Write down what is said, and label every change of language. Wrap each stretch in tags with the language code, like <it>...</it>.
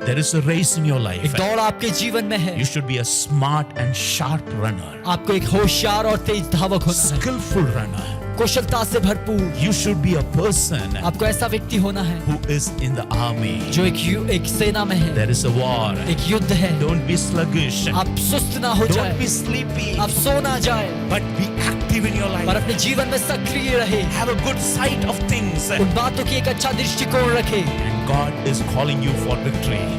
<en>There is a race in your life.</en> <hi>एक दौड़ आपके जीवन में है।</hi> <en>You should be a smart and sharp runner.</en> <hi>आपको एक होशियार और तेज धावक होना है,</hi> <en>Skillful runner.</en> <hi>कुशलता से भरपूर।</hi> <en>You should be a person</en> <hi>आपको ऐसा व्यक्ति होना है</hi> <en>who is in the army.</en> <hi>जो एक सेना में है।</hi> <en>There is a war.</en> <hi>एक युद्ध है।</hi> <en>Don't be sluggish.</en> <hi>आप सुस्त ना हो</hi> <en>Don't</en> <hi>जाए,</hi> <en>be sleepy.</en> <hi>आप सो ना जाए,</hi> <en>But be active in your</en> <hi>पर</hi> <en>life.</en> <hi>अपने जीवन में सक्रिय रहे।</hi> <en>Have a good sight of things.</en> <hi>उन बातों की एक अच्छा दृष्टिकोण रखे।</hi> <en>And God is calling you for victory.</en>